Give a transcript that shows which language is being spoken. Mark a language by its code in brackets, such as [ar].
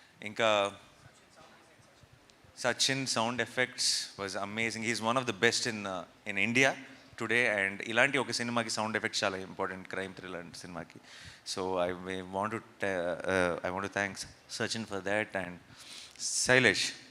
[en] ఇంకా Sachin sound effects was amazing. He's one of the best in India today, and [te] ఇలాంటి ఒక సినిమాకి sound effects చాలా important, crime thriller సినిమాకి. [en] So I want to thank Sachin for that, and Sailesh.